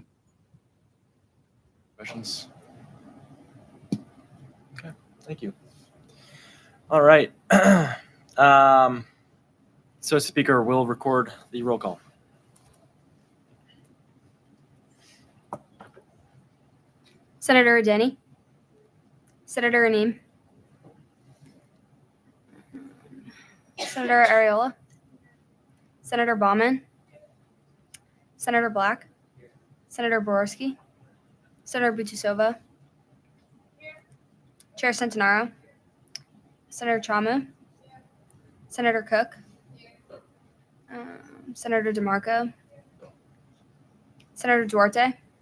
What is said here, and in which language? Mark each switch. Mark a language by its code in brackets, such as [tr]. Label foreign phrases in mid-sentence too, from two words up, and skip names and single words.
[en] Questions? Okay, thank you. All right. So speaker will record the roll call. Senator Adeni, Senator Anim, Senator Areola, Senator Bauman, Senator Black, Senator Borowski, Senator Butusova, Chair Centenaro, Senator Chamu, Senator Cook, Senator DeMarco, Senator Duarte,